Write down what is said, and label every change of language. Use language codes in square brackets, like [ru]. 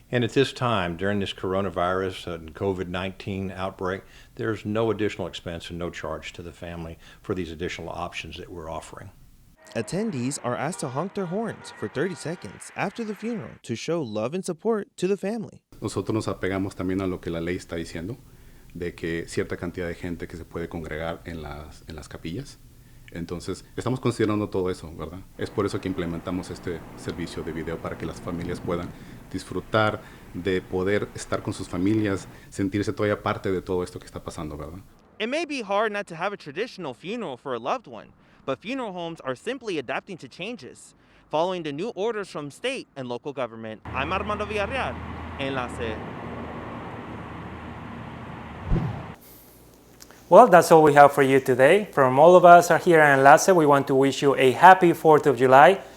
[en] And at this time, during this coronavirus and COVID-19 outbreak, there's no additional expense and no charge to the family for these additional options that we're offering. Attendees are asked to honk their horns for 30 seconds after the funeral to show love and support to the family. [es] Nosotros nos apegamos también a lo que la ley está diciendo, de que cierta cantidad de gente que se puede congregar en las capillas. Entonces, estamos considerando todo eso, ¿verdad? Es por eso que implementamos este servicio de video para que las familias puedan disfrutar de poder estar con sus familias, sentirse todavía parte de todo esto que está pasando, ¿verdad? [en] It may be hard not to have a traditional funeral for a loved one, but funeral homes are simply adapting to changes, following the new orders from state and local government. I'm Armando Villarreal, Enlace. Well, that's all we have for you today. From all of us here at Enlace, we want to wish you a happy 4th of July.